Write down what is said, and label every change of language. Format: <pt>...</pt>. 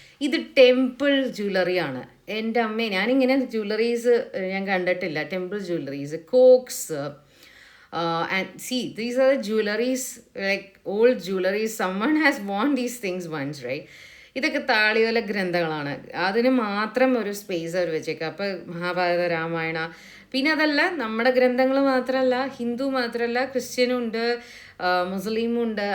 <ml>ഇത് ടെമ്പിൾ ജ്വല്ലറിയാണ്. എൻ്റെ അമ്മേ, ഞാനിങ്ങനെ ജ്വല്ലറീസ് ഞാൻ കണ്ടിട്ടില്ല.</ml> <en>Temple jewelleries, കോക്സ്, and see these are the jewelries, like old jewelries. Someone has worn these things once, right?</en> <ml>ഇതൊക്കെ താളിയോല ഗ്രന്ഥങ്ങളാണ്. അതിന് മാത്രം ഒരു സ്പേസ് അവർ വെച്ചേക്കുക. അപ്പോൾ മഹാഭാരത, രാമായണ, പിന്നെ അതല്ല നമ്മുടെ ഗ്രന്ഥങ്ങൾ മാത്രമല്ല, ഹിന്ദു മാത്രമല്ല, ക്രിസ്ത്യനും ഉണ്ട്, മുസ്ലിമും ഉണ്ട്.</ml>